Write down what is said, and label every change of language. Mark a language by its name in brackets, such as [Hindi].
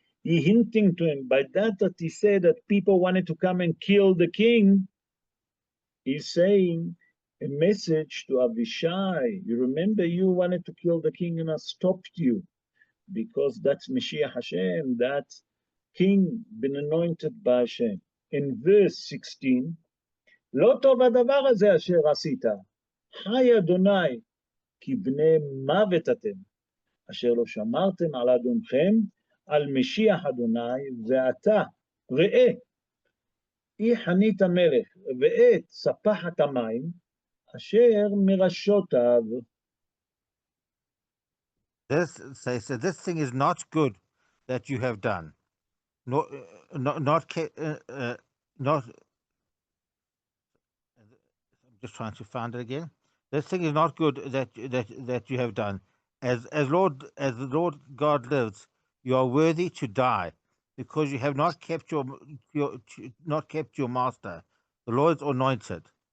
[English] He hinting to him by that he said that people wanted to come and kill the king. He's saying a message to Abishai. You remember you wanted to kill the king and I stopped you because that's Mashiach Hashem, that's king been anointed by Hashem. In verse 16, [Hebrew] לא טוב הדבר הזה אשר עשית, חי אדוני, כי בני מוות אתם, אשר לא שמרתם על אדונכם, על משיח אדוני, ועתה, ראה, אי חנית מלך, ואת ספחת המים, אשר מראשותיו. [English] This thing is not good that you have done. Not. I'm just trying to find it again. This thing is not good that you have done. As the Lord God lives, you are worthy to die, because you have not kept your master, the Lord's anointed.